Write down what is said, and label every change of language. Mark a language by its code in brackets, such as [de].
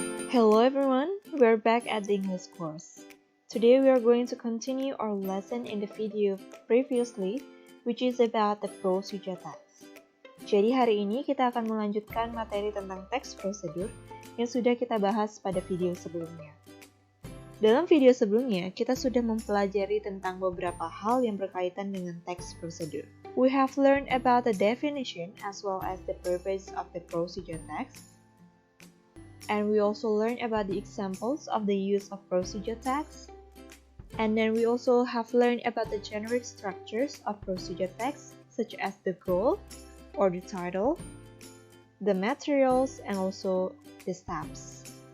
[en] Hello everyone, we're back at the English course. Today we are going to continue our lesson in the video previously, which is about the procedure text. [id] Jadi hari ini kita akan melanjutkan materi tentang text procedure yang sudah kita bahas pada video sebelumnya. Dalam video sebelumnya, kita sudah mempelajari tentang beberapa hal yang berkaitan dengan text procedure. [en] We have learned about the definition as well as the purpose of the procedure text. And we also learned about the examples of the use of procedure text. And then we also have learned about the generic structures of procedure text, such as the goal or the title, the materials, and also the steps.